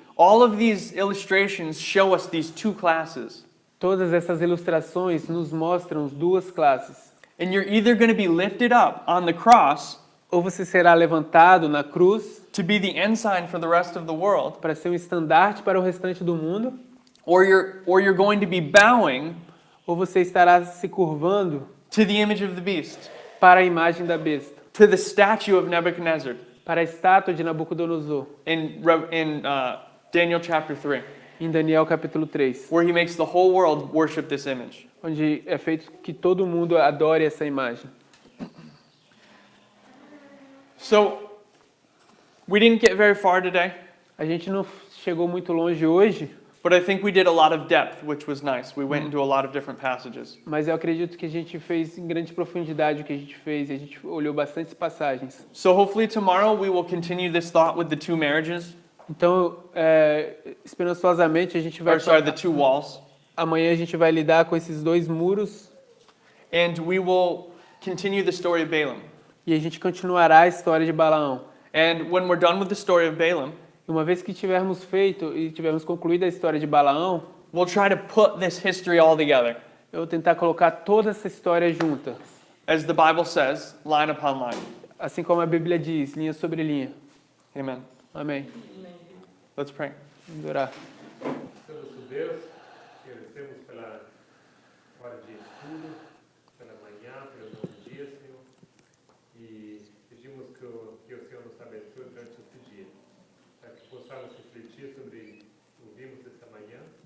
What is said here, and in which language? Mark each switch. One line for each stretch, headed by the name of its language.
English: All of these illustrations show us these two classes.
Portuguese: Todas essas ilustrações nos mostram as duas classes.
English: And you're either going to be lifted up on the cross
Portuguese: Ou você será levantado na cruz
English: to be the ensign for the rest of the world,
Portuguese: para ser um estandarte para o restante do mundo,
English: or you're going to be bowing
Portuguese: ou você estará se curvando
English: to the image of the beast,
Portuguese: para a imagem da besta,
English: to the statue of Nebuchadnezzar.
Portuguese: para a estátua de Nabucodonosor,
English: in Daniel chapter 3,
Portuguese: em Daniel capítulo 3,
English: where he makes the whole world worship this image.
Portuguese: onde é feito que todo mundo adore essa imagem.
English: So, we didn't get very far today,
Portuguese: A gente não chegou muito longe hoje,
English: but I think we did a lot of depth, which was nice. We went into a lot of different passages.
Portuguese: mas eu acredito que a gente fez em grande profundidade o que a gente fez, e a gente olhou bastantes passagens.
English: So hopefully tomorrow we will continue this thought with the two marriages,
Portuguese: Então, esperançosamente, a gente vai...
English: or sorry, the two walls,
Portuguese: Amanhã a gente vai lidar com esses dois muros
English: and we will continue the story of Balaam.
Portuguese: e a gente continuará a história de Balaão.
English: And when we're done with the story of Balaam,
Portuguese: E uma vez que tivermos feito e tivermos concluído a história de Balaão,
English: we'll try to put this history all together,
Portuguese: eu vou tentar colocar toda essa história junta.
English: as the Bible says, line upon line.
Portuguese: Assim como a Bíblia diz, linha sobre linha.
English: Amen.
Portuguese: Amém.
English: Let's pray.
Portuguese: Vamos orar. Senhor nosso Deus, agradecemos pela hora de estudo, pela manhã, pelo novo dia, Senhor. E pedimos que o Senhor nos abençoe durante esse dia, para que possamos refletir sobre o que ouvimos esta manhã.